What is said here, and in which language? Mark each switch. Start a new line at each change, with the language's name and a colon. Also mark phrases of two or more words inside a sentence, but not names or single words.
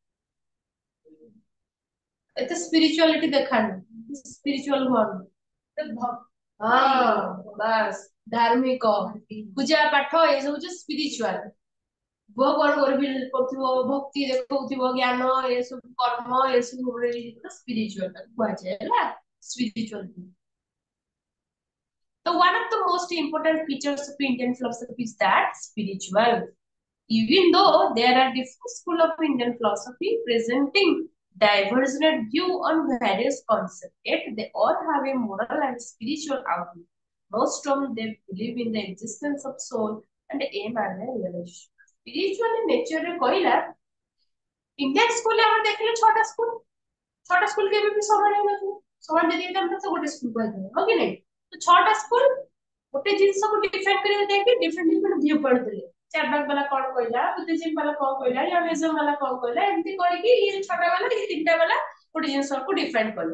Odia: ଏତେ ସ୍ପିରିଚୁଆଲିଟି ଦେଖାନି, ସ୍ପିରିଚୁଆଲ ହୁଅନି। ହଁ ବାସ୍, ଧାର୍ମିକ ପୂଜା ପାଠ ଏସବୁ ହଉଛି ସ୍ପିରିଚୁଆଲ। ଭଗବାନ କରୁଥିବ, ଭକ୍ତି ଦେଖଉଥିବ, ଜ୍ଞାନ ଏସବୁ କର୍ମ ଏସବୁ ସ୍ପିରିଚୁଆଲ କୁହାଯାଏ ହେଲା, ସ୍ପିରିଚୁଆଲ।
English: So one of the most important features of Indian philosophy is that spiritual. Even though there are different schools of Indian philosophy presenting divergent view on various concepts, yet they all have a moral and spiritual outlook. Most of them believe in the existence of soul and aim at their realization. Spiritual in nature
Odia: କହିଲା,
English: Indian school
Odia: ରେ ଆମର ଦେଖିଲେ ଛଅଟା ସ୍କୁଲ କେବେ ବି ସମାନ ହେଇନଥିବ। ସମାନ ଯଦି ହେଇଥାନ୍ତା ତ ଗୋଟେ ସ୍କୁଲ କହିଥାନ୍ତେ, ହଁ କି ନାଇଁ? ତ ଛଅଟା ସ୍କୁଲ ଗୋଟେ ଜିନିଷକୁ ଡିଫାଇନ୍ କରିବାକୁ ଯାଇକି
English: different different view point
Odia: ଥିଲେ। ଚାରବାକ ବାଲା କଣ କହିଲା, ବୁଦ୍ଧିଜିମ୍ ବାଲା କଣ କହିଲା, ୟନିଜମ ବାଲା କଣ କହିଲା, ଏମିତି କରିକି ଇଏ ଛଅଟା ବାଲା, ଇଏ ତିନିଟା ବାଲା ଗୋଟେ ଜିନିଷକୁ ଡିଫାଇନ୍ କଲେ।